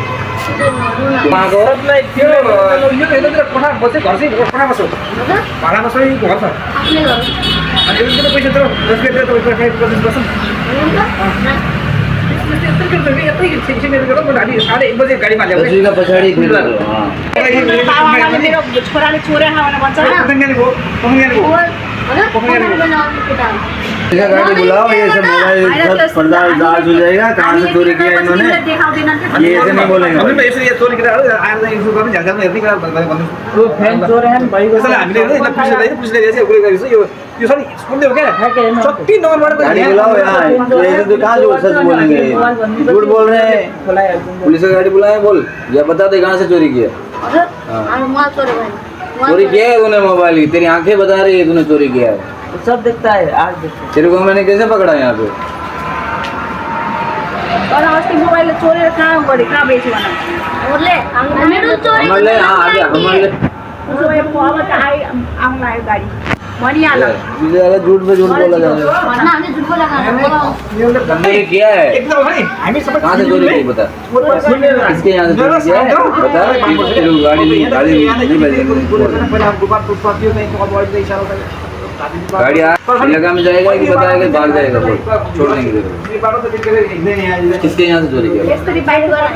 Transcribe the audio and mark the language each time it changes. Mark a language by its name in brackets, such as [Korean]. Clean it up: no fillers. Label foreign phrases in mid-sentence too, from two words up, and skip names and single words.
[Nepali] सबलाई त्यो यो हेर्नुतिर कोठा बस्छ घर चाहिँ कोठा बस्छ भाडा बस्छ घर छ अनि पैसा त 10 गते त 25 बस्छ [Hindi] दसवीं का [Nepali] पछाडि फेरि बाबाले मेरो छोराले चोरे खाएर भन्छ [Hindi] इसका गाड़ी बुलाओ, ये सब मोबाइल सब पर्दाफाश हो जाएगा, कहाँ से चोरी किया इन्होंने, ये ऐसे नहीं बोलेंगे। तो फैन चोर है भाइ गाड़ी बुलाओ यहाँ, ये ऐसे तो कहाँ झूठ सच बोलेंगे, झूठ बोल रहे हैं। पुलिस का गाड़ी बुलाए, बोल या बता दे कहाँ से चोरी किया। चोरी किया है तूने मोबाइल की, तेरी आंखें बता रही है तूने चोरी किया है। सब देखता है, आज देखता तेरे को मैंने कैसे पकड़ा यहाँ पे? [Nepali] तर अस्ति मोबाइल चोरेर कहाँ गरे कहाँ बेच्यो भन [Hindi] हमारे हाँ आगे हमारे [Nepali] अब त आउनु लाग्यो गाडी भनिहाल [Hindi] झूठ पे झूठ बोला जा रहा है। ये किया है, कहाँ से चोरी की बता, किसके यहाँ से चोरी किया है बता। गाड़ी नहीं गाड़ी इलाका में जाएगा कि बताएगा भाग जाएगा, बोल छोड़ देंगे तेरे को। किसके यहाँ से चोरी किया? [Nepali] यसरी बाइक गरेर